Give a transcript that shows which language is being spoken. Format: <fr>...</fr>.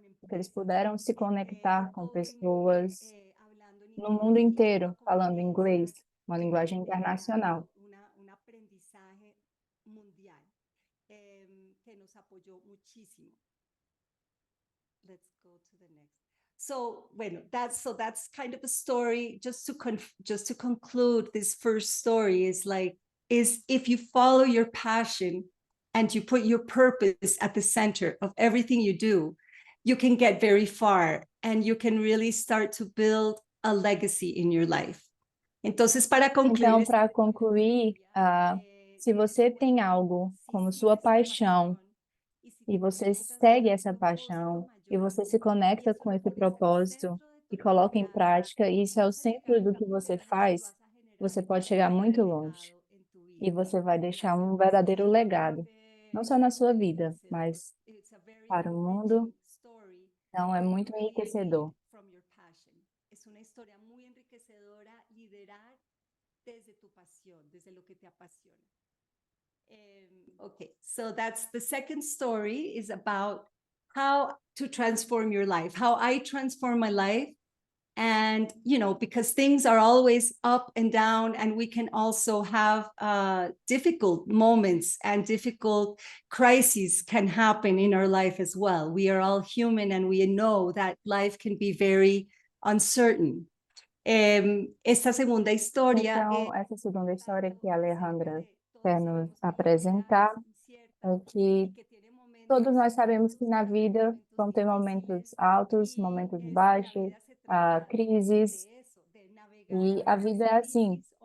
<pt>Eles puderam se conectar com pessoas no mundo inteiro falando inglês, uma linguagem internacional.</pt> <es>Un aprendizaje mundial que nos apoyó muchísimo.</es> <en>Let's go to the next. So, bueno, that's kind of a story. Just to conclude, this first story is if you follow your passion and you put your purpose at the center of everything you do, you can get very far and you can really start to build a legacy in your life.</en> <es>Entonces, para concluir,</es> <pt>se você tem algo como sua paixão e você segue essa paixão e você se conecta com esse propósito e coloca em prática, e isso é o centro do que você faz, você pode chegar muito longe e você vai deixar um verdadeiro legado, não só na sua vida, mas para o mundo. Então, é muito enriquecedor.</pt> <es>Es una historia muy enriquecedora liderar desde tu pasión, desde lo que te apasiona.</es> <en>Okay, so that's the second story, is about how to transform your life, how I transform my life. And, because things are always up and down, and we can also have difficult moments and difficult crises can happen in our life as well. We are all human, and we know that life can be very uncertain.</en> <es>Esta segunda historia.</es> <pt>Então, essa segunda história que a Alejandra quer nos apresentar é que todos nós sabemos que na vida vão ter momentos altos, momentos baixos, crises, e a vida é assim.</pt>